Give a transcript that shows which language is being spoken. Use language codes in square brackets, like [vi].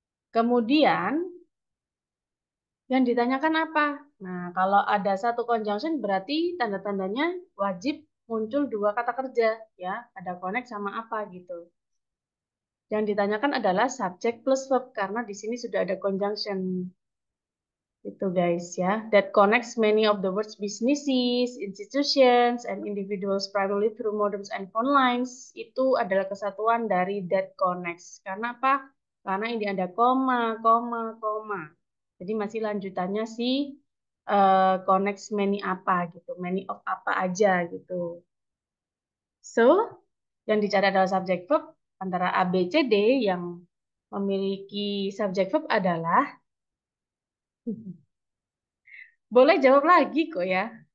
[id] Kemudian yang ditanyakan apa? Nah, kalau ada satu conjunction berarti tanda-tandanya wajib muncul dua kata kerja, ya. Ada connect sama apa gitu. Yang ditanyakan adalah subject plus verb karena di sini sudah ada conjunction. Itu guys ya. [en] That connects many of the world's businesses, institutions, and individuals primarily through modems and phone lines. [id] Itu adalah kesatuan dari that connects. Karena apa? Karena ini ada koma, koma, koma. Jadi masih lanjutannya si connects many apa gitu. Many of apa aja gitu. So, yang dicari adalah subject verb antara A, B, C, D yang memiliki subject verb adalah boleh jawab lagi kok ya.